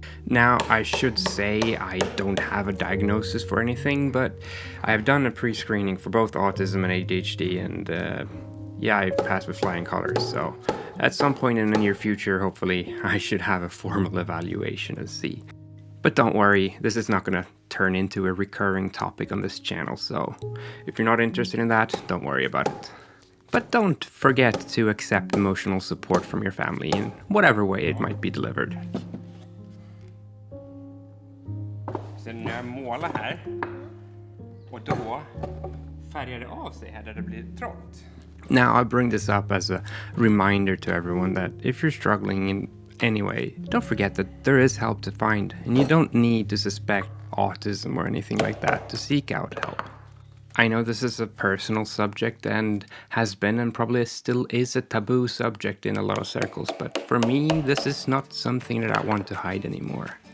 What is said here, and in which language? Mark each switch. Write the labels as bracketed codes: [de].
[en] Now, I should say I don't have a diagnosis for anything, but I've done a pre-screening for both autism and ADHD, and yeah, I passed with flying colors, so at some point in the near future, hopefully, I should have a formal evaluation and see. But don't worry, this is not going to turn into a recurring topic on this channel, so if you're not interested in that, don't worry about it. But don't forget to accept emotional support from your family in whatever way it might be delivered. [sv] Sen när jag målar här och då färgar det av sig här där det blir trångt. [en] Now I bring this up as a reminder to everyone that if you're struggling in any way, don't forget that there is help to find, and you don't need to suspect autism or anything like that to seek out help. I know this is a personal subject and has been and probably still is a taboo subject in a lot of circles, but for me this is not something that I want to hide anymore.